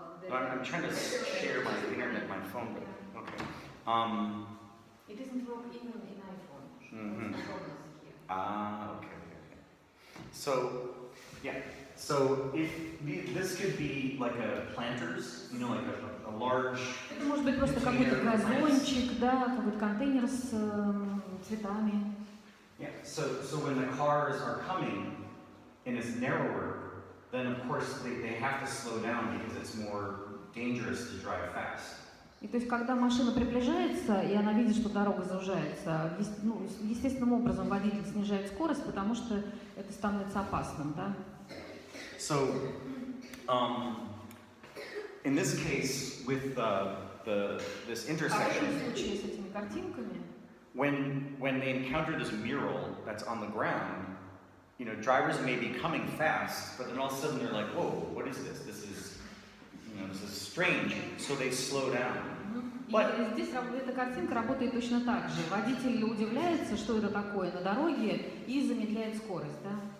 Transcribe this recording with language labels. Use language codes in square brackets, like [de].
[en] I'm trying to share my internet, my phone, but okay. It doesn't work even in iPhone. Mhm. It's problems here. Okay. So, yeah. So if this could be like a planters, like a large. [ru] Это может быть просто какой-то газончик, да, какой-то контейнер с цветами. [en] Yeah. So when the cars are coming and it's narrower, then of course they have to slow down because it's more dangerous to drive fast. [ru] И то есть, когда машина приближается, и она видит, что дорога заужается, естественным образом водитель снижает скорость, потому что это становится опасным, да? [en] So, in this case, with this [ru] А в [en] intersection, [ru] этом случае с этими картинками, [en] when they encounter this mural that's on the ground, drivers may be coming fast, but then all of a sudden they're like, "Whoa, what is this? This is strange." So they slow down. [ru] и здесь эта картинка работает точно так же. Водитель удивляется, что это такое на дороге, и замедляет скорость, да?